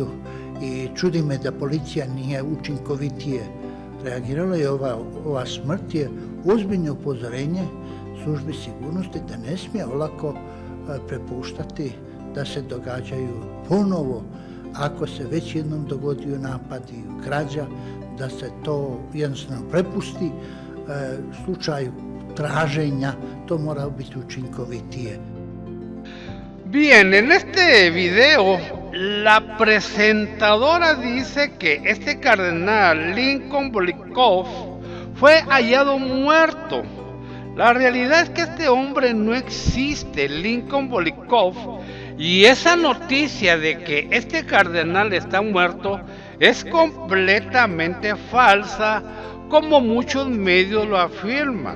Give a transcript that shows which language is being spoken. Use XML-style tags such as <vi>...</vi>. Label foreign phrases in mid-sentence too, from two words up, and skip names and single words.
<hr>I čudi me da policija nije učinkovitije reagirala, i ova smrt je ozbiljno upozorenje službi sigurnosti da ne smije olako prepuštati da se događaju ponovo, ako se već jednom dogodio napad i krađa, da se to jednostavno prepusti slučaju traženja. To mora biti učinkovitije.</hr> <es>Bien, en este video la presentadora dice que este cardenal Lincoln Bolikov fue hallado muerto. La realidad es que este hombre no existe, Lincoln Bolikov, y esa noticia de que este cardenal está muerto es completamente falsa, como muchos medios lo afirman.</es>